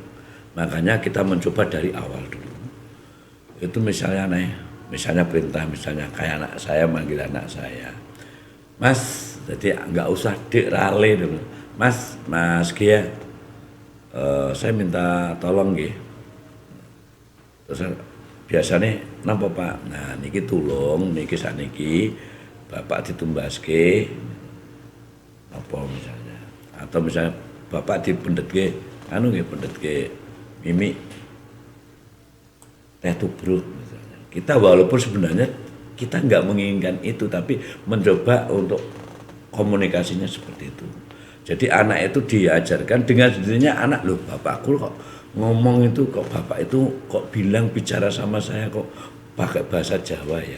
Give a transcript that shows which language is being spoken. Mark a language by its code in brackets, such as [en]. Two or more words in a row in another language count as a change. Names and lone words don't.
[id] Makanya kita mencoba dari awal dulu. Itu misalnya perintah, misalnya kayak anak saya manggil anak saya, Mas, jadi nggak usah Dek Rale dulu. Mas Gia, saya minta tolong nggih. Terus biasanya napa Pak? [jv] Nah niki tulung, niki saniki Bapak ditumbaske apa [id] misalnya, atau misalnya [jv] Bapak dipendhetke pendhetke Mimi teh tubruk misalnya. [id] Kita walaupun sebenarnya kita nggak menginginkan itu, tapi mencoba untuk komunikasinya seperti itu. Jadi anak itu diajarkan dengan sendirinya, anak loh bapakku kok ngomong itu, kok bapak itu kok bicara sama saya kok pakai bahasa Jawa ya.